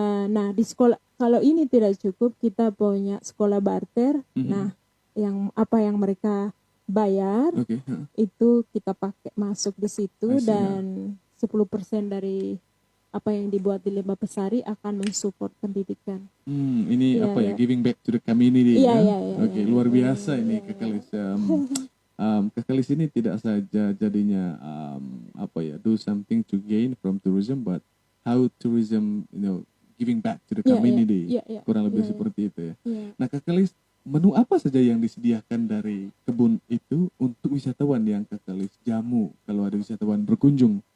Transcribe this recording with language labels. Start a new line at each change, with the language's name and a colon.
Indonesian: Nah di sekolah, kalau ini tidak cukup, kita punya sekolah barter. Nah yang mereka bayar itu kita pakai masuk di situ, dan 10% dari apa yang dibuat di Lembah Pesari akan mensupport pendidikan. Ini
English: giving back to the community.
Indonesian: Oke, luar biasa ini Kak Kelis. Kak Kelis ini tidak saja jadinya
English: do something to gain from tourism, but how tourism giving back to the community.
Indonesian: Kurang lebih seperti itu ya. Nah Kak Kelis, menu apa saja yang disediakan dari kebun itu untuk wisatawan yang Kak Kelis jamu kalau ada wisatawan berkunjung?